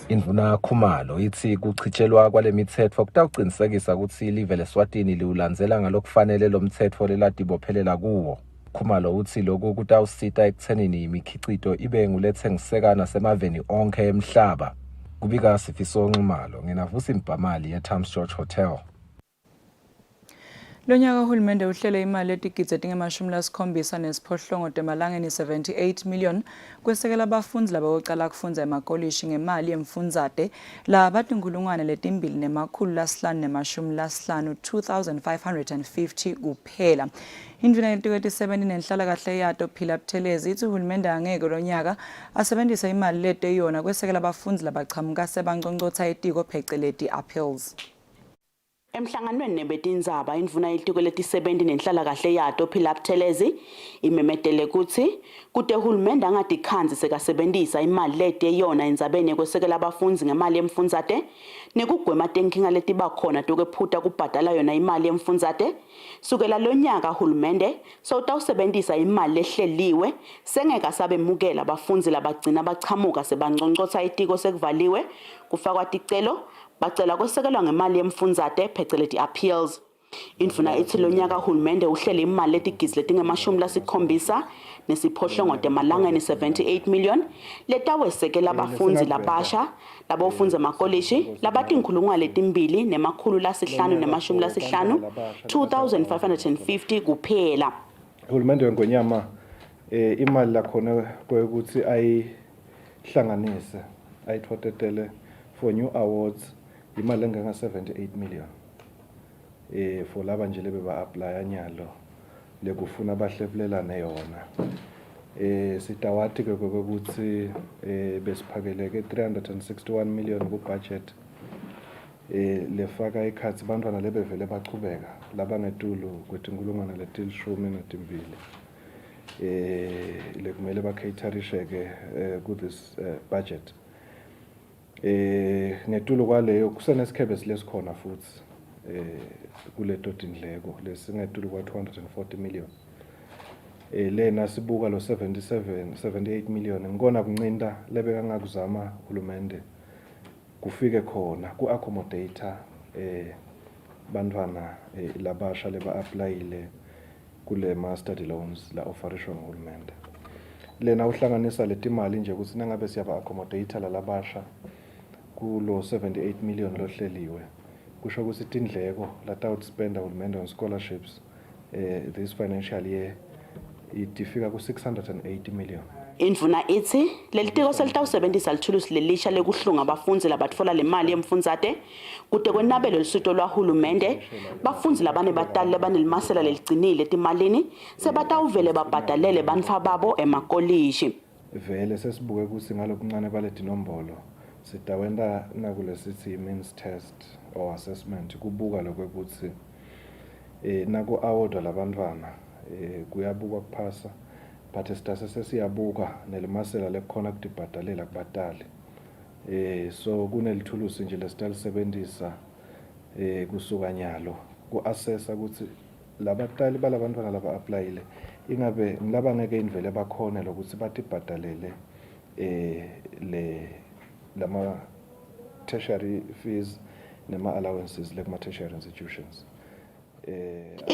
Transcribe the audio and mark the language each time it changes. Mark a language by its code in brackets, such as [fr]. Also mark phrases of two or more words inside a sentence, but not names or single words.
[ss] Indvuna Khumalo ithi kuchitshelwa kwale mithetho kutawuqinisekisa ukuthi ilive leSwatini liwulandzela ngalokufanele lo mthetho lelatibophelela kuwo. Khumalo uthi lokhu kutawusita ekuthenini imikhicito ibe ngulethengiseka nasemaveni onke emhlaba. Kubika Sifiso Nxumalo ngenavusi Mbamali eTimes George Hotel. Lonyaka uhulumende uhlele imali etigidzi etinge-78 emalangeni 78 million kwesekela abafundi labawucala kufundza emakolishi ngemali yemfundzate labatinkulungwane letimbili nemakhulu lasihlanu nemashumi lasihlanu 2,550 kuphela. Indvuna yetiko 70 nenhlalakahle yato Phila Buthelezi ithi uhulumende angeke lonyaka asebenzise imali leteyona kwesekela abafundi labachamuka sebanconcotha etiko pheceleti appeals. Emhlanganweni nebetindzaba indvuna yetiko leti-70 nenhlalakahle yato Phila Buthelezi imemedele kuthi kute uhulumende angadikhanzi sekasebenzisa imali leteyona endzabeni yekwesekela abafundzi ngemali yemfundzate nekugwema tenkinga letibakhona tokwephuta kubhadala yona imali yemfundzate sukela lonyaka uhulumende sewutawusebenzisa imali lehleliwe sengeka sabemukela abafundzi labagcina bachamuka sebanconcotha itiko sekuvaliwe kufakwa ticelo bacela kwesekelwa ngemali yemfundzate pheceleti appeals. Indvuna ithi lonyaka uhulumende uhlele imali letigidzi letinge-70 emalangeni 78 million letawesekela abafundzi labasha labofundza emakolishi labatinkulungwane letimbili nemakhulu lasihlanu nemashumi lasihlanu 2,550 kuphela. Uhulumende weNgonyama imali lakhona kwekuthi ayihlanganise ayithotetele [en] for new awards [ss] imali engenga 78 million for laba nje lebe ba apply nyalo lekufuna bahlebulelane yona sitawati ke ukuthi besiphakeleke 361 million ku budget lefaka ikhathi bantwana lebevele bachubeka labangetulu kwetinkulungwane letilishumi netimbili lekumele bakhaterisheke ku [en] this budget [ss] ngetulu kwaleyo kusenesikhebe silesikhona futhi kuleto tindleko lesingetulu kwa 240 million lena sibuka lo 78 million ngikona kuncinda lebeka ngakuzama uhulumende kufike khona ku accommodator bantwana labasha leba applyile kule ma [en] study loans [ss] la offerishwa nguhulumende lena uhlanganisa letimali nje ukuthi nangabe siyaba accommodator labasha kulo 78 million lohleliwe kusho ukuthi tindleko latawuspenda uhulumende [en] on scholarships this financial year [ss] itifika ku 680 million. Indvuna ithi lelitiko selitawusebenzisa lithulusi lelisha lekuhlunga abafundzi labatfola le mali yemfundzate kute kwenabelo lisuto lwahulumende bafundzi labane batali labanelimasela leligcinile timalini sebatawuvele babhadalele bantfa babo emakolishi. Vele sesibuke ukuthi ngalokuncane baletinombolo sitawenda nakule sithi [en] means test or assessment [ss] kubuka lokwekuthi naku award labantwana kuyabukwa kuphasa but sitase sesiyabuka nelimasela lekhona kutibhadalela kubatali so kunelithulusi nje lesitalisebenzisa kusuka nyalo ku-assessa ukuthi labatali balabantwana laba applyile ingabe ngilaba ngeke indvele bakhona lokuthi batibhadalele lama [en] tertiary fees [ss] nema allowances lekuma [en] tertiary institutions.